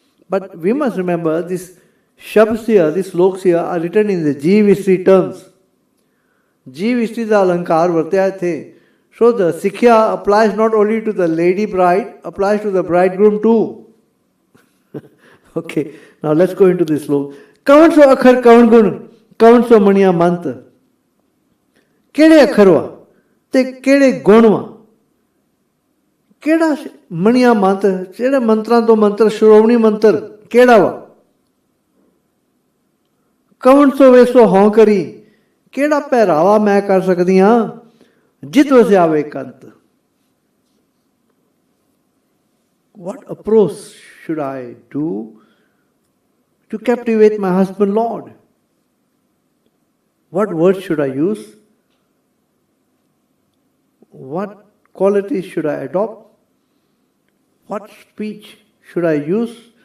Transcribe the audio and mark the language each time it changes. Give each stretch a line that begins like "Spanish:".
English: But we must remember these shabds here, these sloks here are written in the Jeev history terms.
Punjabi: Jeev history da alankar vartya the.
English: So the sikhya applies not only to the lady bride, applies to the bridegroom too. Okay, now let's go into this slok.
Punjabi: Kavan so akhar kavan gun, kavan so maniya mantra. ਕਿਹੜੇ ਅੱਖਰ ਵਾ ਤੇ ਕਿਹੜੇ ਗੁਣ ਵਾ ਕਿਹੜਾ ਮਣੀਆਂ ਮੰਤਰ ਜਿਹੜੇ ਮੰਤਰਾਂ ਤੋਂ ਮੰਤਰ ਸ਼੍ਰੋਮਣੀ ਮੰਤਰ ਕਿਹੜਾ ਵਾ ਕਵਣ ਸੋ ਵੇਸੋ ਹਉ ਕਰੀ ਕਿਹੜਾ ਪਹਿਰਾਵਾ ਮੈਂ ਕਰ ਸਕਦੀ ਹਾਂ ਜਿਤ ਵਸਿਆਵੇ ਕੰਤ?
English: What approach should I do to captivate my husband Lord? What words should I use? What qualities should I adopt? What speech should I use?